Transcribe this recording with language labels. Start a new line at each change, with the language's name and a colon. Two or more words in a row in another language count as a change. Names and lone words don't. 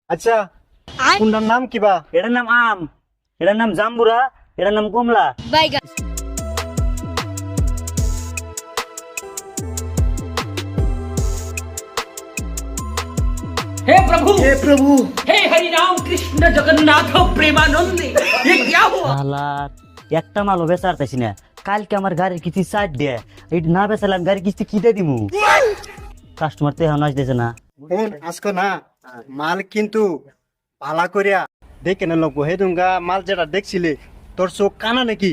Bangla: আচ্ছা কোনটার নাম কিবা? এটার নাম আম, এটার নাম জাম্বুরা, এটার নাম কমলা। বাইগা
Hindi: हे प्रभु
Bangla: হে প্রভু,
Hindi: हे हरि राम कृष्ण जगन्नाथ प्रेमानंद ये क्या हुआ।
Bangla: শালার একটা মালও বেচার পাইছি না। কালকে আমার গাড়ির কিস্তি চার দে, এটা না বেচালাম গাড়ির কিস্তি কি দিয়ে দিমু? কাস্টমার তো এখন আসতেছে না। আজকে না মাল কিন্তু পালা করিয়া দেখে না লোক হে দুঙ্গা মাল যেটা দেখছিলে তোর চোখ কানা নাকি?